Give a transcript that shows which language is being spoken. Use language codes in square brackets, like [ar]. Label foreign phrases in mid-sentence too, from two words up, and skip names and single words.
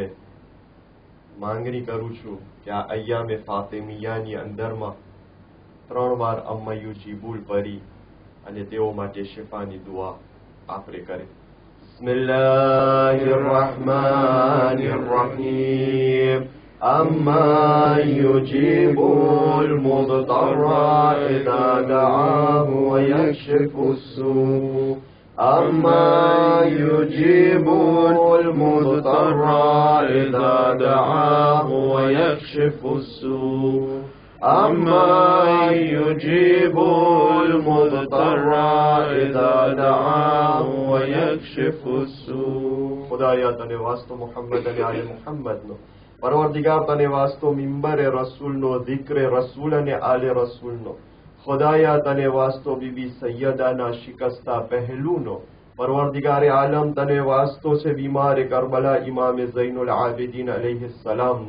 [gu] માંગણી કરું છું કે આ અય્યામે ફાતિમિયાની અંદરમાં 3 વાર અમ્મયુ જીબુલ પરી અને તેઓ માટે શિફાની દુઆ આપણે કરે. [ar] بسم الله الرحمن الرحيم. أَمَّا يُجِيبُ الْمُضْطَرَّ إِذَا دَعَاهُ وَيَكْشِفُ السُّوءَ أَمَّا يُجِيبُ الْمُضْطَرَّ إِذَا دَعَاهُ وَيَكْشِفُ السُّوءَ أَمَّا يُجِيبُ الْمُضْطَرَّ إِذَا دَعَاهُ وَيَكْشِفُ السُّوءَ. [gu] ખુદાયા તને વાસ્તો મુહમ્મદ અને આલે મુહમ્મદનો, પરવરદિગાર તને વાસ્તો મિંબરે રસૂલનો, ઝિક્રે રસૂલ અને આલે રસૂલનો, ખુદાયા તને વાસ્તો બીબી સૈયદાના શિકસ્તા પહેલુનો, પરવરદિગારે આલમ તને વાસ્તો છે બીમારે કરબલા ઇમામે ઝૈનુલ આબિદીન અલૈહિ સલામનો.